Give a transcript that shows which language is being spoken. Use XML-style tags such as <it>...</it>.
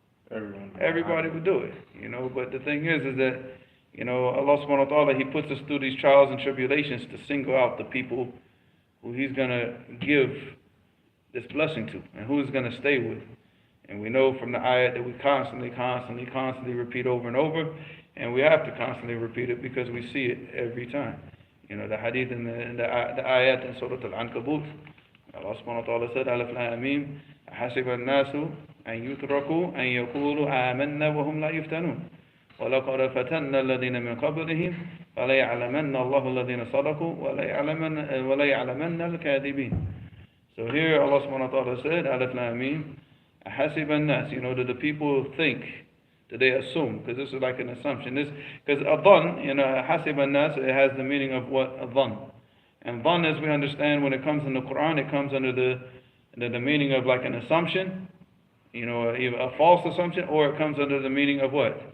<en>Everybody would do it. But the thing is that Allah subhanahu wa ta'ala, He puts us through these trials and tribulations to single out the people who He's gonna give this blessing to, and who He's gonna stay with. And we know from the ayat that we constantly repeat over and over, and we have to constantly repeat it because we see it every time. The hadith and the ayat in Surah Al-Ankabut, Allah subhanahu wa ta'ala said, Alif Lam Mim,</en> <ar>حَسِبَ النَّاسُ أَن يُتْرَكُوا أَن يَقُولُوا آمَنَّا وَهُمْ لَا يُفْتَنُونَ وَلَقَدْ فَتَنَّا الَّذِينَ مِنْ قَبْلِهِمْ فَلَيَعْلَمَنَّ اللَّهُ الَّذِينَ صَدَقُوا وَلَيَعْلَمَنَّ الْكَاذِبِينَ.</ar> <en>So here Allah subhanahu wa ta'ala said, Alif Lam Mim,</en> <ar>حَسِبَ النَّاسِ,</ar> <en>that the people think, that they assume, because this is like an assumption. Because adhan,</en> <ar>حَسِبَ النَّاسِ,</ar> <en>it has the meaning of what? Adhan. And dhan, as we understand, when it comes in the Quran, it comes under the meaning of like an assumption, either a false assumption, or it comes under the meaning of what?</en>